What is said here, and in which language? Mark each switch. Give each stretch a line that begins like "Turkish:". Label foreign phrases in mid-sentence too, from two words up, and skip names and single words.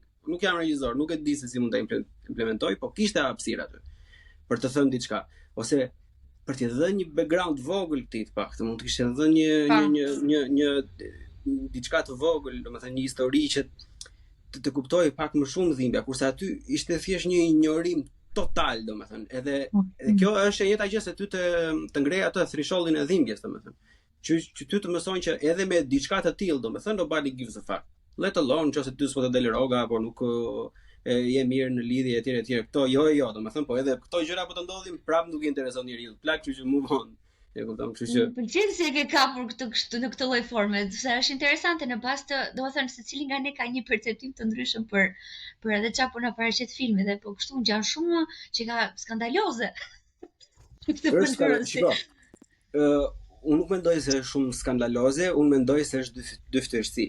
Albanian: Nuk jam regjisor, nuk e di se si mund ta implementoj, po kishte hapësirë aty për të thënë diçka, ose për t'i dhënë një background vogël këtij të paktën, mund të kishte dhënë një diçka të vogël, domethënë një histori që të kuptoj pak më shumë dhimbja, kurse aty ishte thjesht një ignorim total, domethënë. Edhe kjo është e njëjta gjë se ty të ngrej atë thresholdin e dhimbjes, domethënë. Që ty të mësojnë që edhe me diçka të tillë, domethënë
English: nobody gives a fuck. Let alone
Albanian: nëse ty s'po të del rroga apo nuk je mirë në lidhje etj. Këto jo, domethënë, po edhe këto gjëra po të ndodhin prap nuk i intereson njeriu. Plak, kështu që
English: move on.
Albanian: E kupton, kështu që. Pëlqen se e ke kapur këtë në këtë lloj forme, se është interesante në bazë të, domethënë, secili nga ne ka një perceptim të ndryshëm për edhe çfarë po na paraqet filmi dhe po kështu ngjan shumë që ka skandaloze. Unë nuk mendoj se është shumë skandaloze, unë mendoj se është dyftërsi.